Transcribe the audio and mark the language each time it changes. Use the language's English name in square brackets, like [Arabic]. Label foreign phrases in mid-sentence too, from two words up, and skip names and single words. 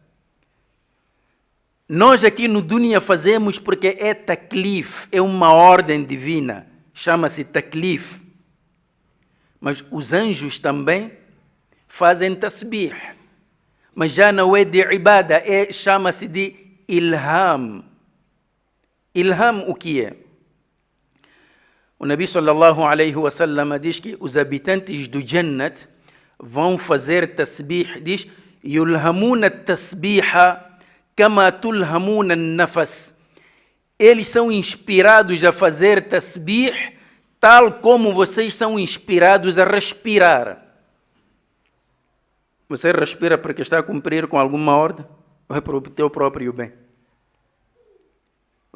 [Portuguese] Nós aqui no dunya fazemos porque é taklif, é uma ordem divina, chama-se taklif. Mas os anjos também fazem tasbih, mas já não é de ibada, chama-se de ilham. Ilham o que é? O Nabi [Arabic] صلى الله عليه وسلم [Portuguese] diz que os habitantes do Jannat vão fazer tasbih, diz: [Arabic] يلهمون تسبيحا كما تلهمون نفسا. [Portuguese] Eles são inspirados a fazer tasbih tal como vocês são inspirados a respirar. Você respira porque está a cumprir com alguma ordem ou é para o teu próprio bem?